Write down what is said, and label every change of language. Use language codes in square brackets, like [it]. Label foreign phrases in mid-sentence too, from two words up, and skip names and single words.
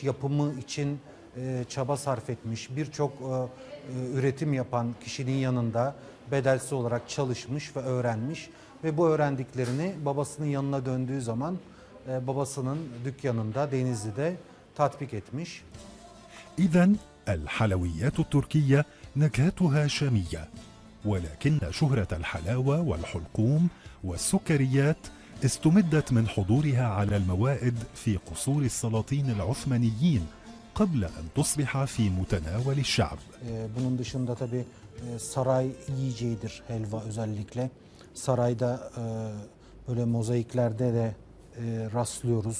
[tr] Yapımı için çaba sarf etmiş. Birçok üretim yapan kişinin yanında bedelsiz olarak çalışmış ve öğrenmiş. Ve bu öğrendiklerini babasının yanına döndüğü zaman babasının dükkanında Denizli'de tatbik etmiş. [ar] إذن الحلويات التركية نكهتها شامية، ولكن شهرة الحلاوة والحلقوم والسكريات استمدت من حضورها على الموائد في قصور السلاطين العثمانيين قبل أن تصبح في متناول الشعب. [tr] Bunun dışında tabii saray yiyeceğidir helva özellikle. Sarayda böyle mozaiklerde de rastlıyoruz.